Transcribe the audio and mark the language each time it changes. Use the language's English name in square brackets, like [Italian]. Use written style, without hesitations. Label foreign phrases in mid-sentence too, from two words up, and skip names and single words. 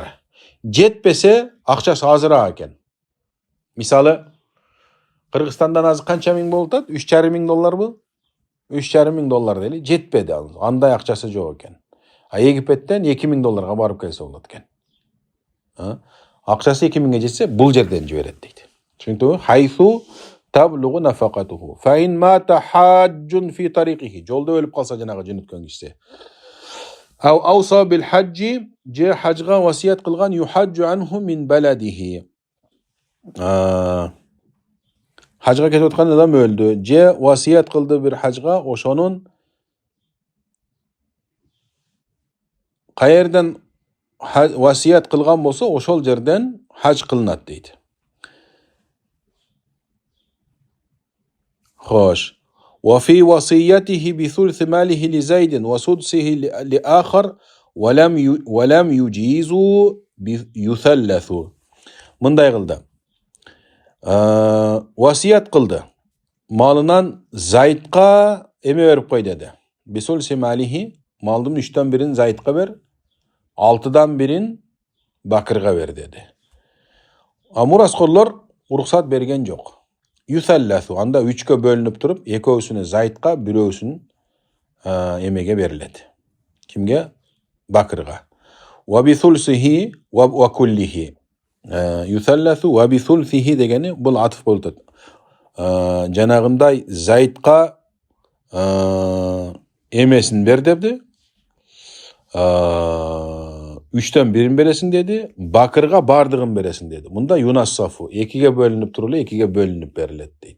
[Kyrgyz] Жетпесе, акчасы азыраак экен. Мисалы, Кыргызстандан азыр канча миң болуп атат? $3,500 $3,500 дейли, жетпеди ал. Андай акчасы жок экен. Египеттен $2,000 барып келсе болот экен. Акчасы 2,000 жетсе, бул жерден жиберет дейт. Түшүнүктүбү? [Arabic] حيث تبلغه نفقته. فإن مات حاج في طريقه. [Kyrgyz] Жолдо өлүп калса жанагы жөнөткөн киши. [Arabic] أو أوصى بالحج, [Kyrgyz] же хажга васият кылган [Arabic] يحج عنه من بلده. [Kyrgyz] Хажга кетип аткан адам өлдү, же васият кылды бир хажга, ошонун каерден васият кылган болсо, ошол жерден хаж кылынат дейт. Хош. [Arabic] وفي وصيته بثلث ماله لزيد وسدسه لآخر ولم يجيزوا يثلث. [Kyrgyz] Мындай кылды. Васият кылды. Малынан Зайдка эме берип кой деди. [Arabic] بثلث ماله, [Kyrgyz] малдын 3-төн 1-ин Зайдка бер, 6-дан 1-ин Бакырга бер деди. Мураскорлор уруксат берген жок. Юсалласу, анда 3-кө бөлүнүп туруп, экөөсүнө Зайдка, бирөөсүн эмеге берилет. Кимге? Бакырга. [Arabic] وبثلثه وكله. يثلث وبثلثه [Kyrgyz] дегени бул атыф болуп атат. Жанагындай Зайдка эмесин бер депти. 3-төн 1-ин бересиң деди, Бакырга бардыгын бересиң деди. Мында юнассафу 2-ге бөлүнүп турулу, 2-ге бөлүнүп берилет дейт.